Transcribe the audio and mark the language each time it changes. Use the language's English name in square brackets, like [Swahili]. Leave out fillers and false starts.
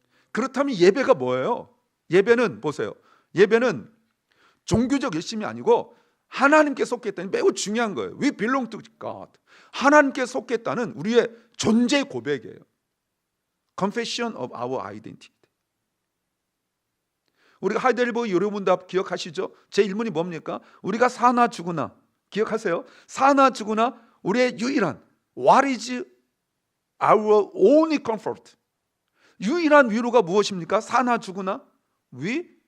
[Korean] 그렇다면 예배가 뭐예요? 예배는 보세요. 예배는 종교적 열심이 아니고 하나님께 속했다는, 매우 중요한 거예요. [English] We belong to God. [Korean] 하나님께 속했다는 우리의 존재 고백이에요. [English] Confession of our identity. [Korean] 우리가 하이델버그 요리문답 기억하시죠? 제 1문이 뭡니까? 우리가 사나 죽으나, 기억하세요? 사나 죽으나 우리의 유일한, [English] What is our only comfort? [Korean] 유일한 위로가 무엇입니까? 사나 죽으나 We